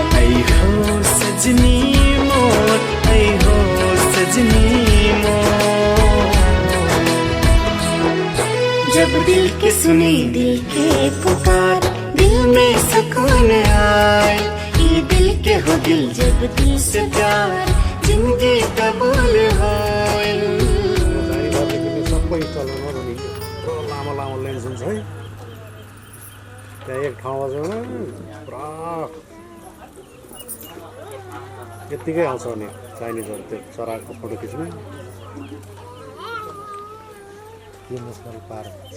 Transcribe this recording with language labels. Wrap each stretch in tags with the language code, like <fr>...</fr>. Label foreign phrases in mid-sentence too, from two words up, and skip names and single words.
<hi>ऐ हो सजनी मोर ऐ हो सजनी मोर जब दिल के सुनी दिल के पुकार दिल में सुकून आए ये दिल के हो दिल जब दिल से प्यार जिंदगी कबूल होए</hi> <ne>सबै चलाउनु नि लामो लामो लेन्स हुन्छ है त्यहाँ एक ठाउँमा चाहिँ पुरा यत्तिकै आउँछ नि चाइनिजहरू त्यो चराको फोटो खिच्ने के</ne> <en>national park</en> <ne>छ</ne>